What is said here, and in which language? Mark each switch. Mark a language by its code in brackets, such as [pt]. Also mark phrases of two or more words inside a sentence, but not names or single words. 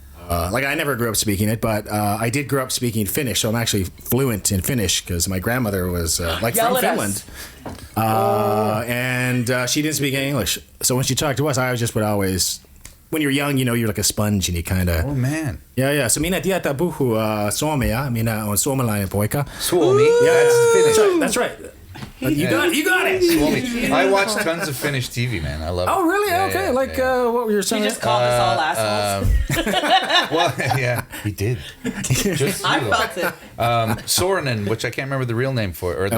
[en] Like I never grew up speaking it, but I did grow up speaking Finnish, so I'm actually fluent in Finnish because my grandmother was like Yell from at Finland, us. and she didn't speak any English. So when she talked to us, I just would always, when you're young, you're like a sponge and you kind of. Oh man. Yeah. [fi] So minä tietää puhua suomea. Minä olen suomalainen poika. Suomi. [en] Yeah, That's Finnish. That's right. You got it. [fi] Suomi. [en] I watch tons of Finnish TV, man. I love it. Oh, really? Yeah, Okay. yeah, What were your He saying? just called us all assholes. Well, yeah, he did. Just I you. felt it. Sorensen, which I can't remember the real name for it, or